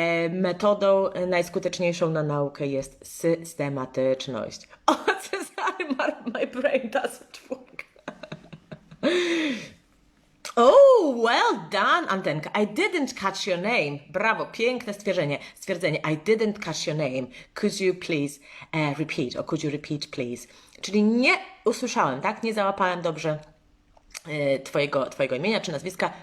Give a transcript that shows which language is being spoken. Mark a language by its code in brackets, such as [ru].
[pl] Metodą najskuteczniejszą na naukę jest systematyczność. [en] O, Cezary, my brain doesn't work. Oh, well done, Antenka. I didn't catch your name. [pl] Brawo, piękne stwierdzenie. [en] I didn't catch your name. Could you please repeat? Or could you repeat, please? [pl] Czyli nie usłyszałem, tak? Nie załapałem dobrze twojego imienia czy nazwiska.